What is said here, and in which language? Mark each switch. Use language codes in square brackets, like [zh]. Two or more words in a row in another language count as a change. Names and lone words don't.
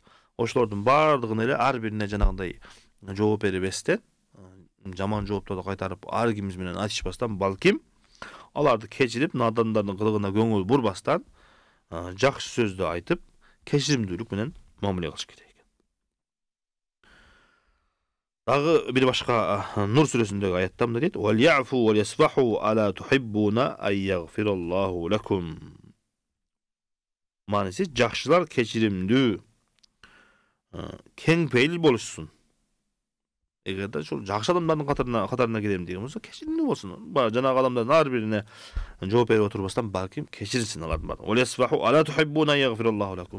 [ky] Ошолордун бардыгын эле ар бирине жанагындай жооп берип эстен, жаман жоопторду кайтарып, ар кимиз менен айтышпастан, балким аларды кечирип, надандардын кылыгына көңүл бурбастан, жакшы сөздү айтып, кечиримдүүлүк менен мамиле кылыш керек экен. Дагы бир башка Нур сүрөсүндөгү аятта мындай дейт: [ar] "ولیعفوا وليصفحوا ألا تحبون أن يغفر الله لكم." [ky] Маниси жакшылар кечиримдүү, кең пейил болушсун. Эгерде ошол жакшы адамдардын катарына кирем деген болсо, кечиримдүү болсун. Жанагы адамдардын ар бирине жооп берип отурбастан, балким кечирсин алардын баарын. [ar] "وليصفحوا ألا تحبون أن يغفر الله لكم."